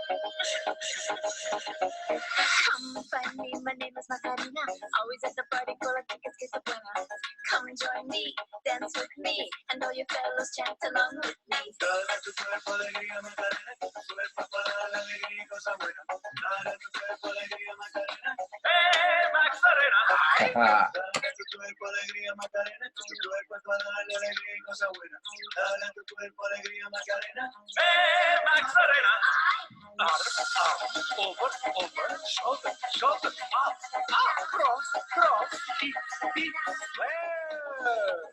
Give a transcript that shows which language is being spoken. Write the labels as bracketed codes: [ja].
[en] Come and find me, my name is Macarena. Always at the party, full of tickets, get the buena. Come and join me, dance with me, and all your fellows chant along with me. [es] Dale tu cuerpo alegría, Macarena, tu cuerpo para la alegría y cosa buena. Dale tu cuerpo alegría, Macarena. ¡Eh, Macarena! Dale tu cuerpo alegría, Macarena, tu cuerpo para la alegría y cosa buena. Dale tu cuerpo alegría, Macarena. ¡Eh, Macarena! [en] Over, shoulder, shoulder, up, cross, feet, well.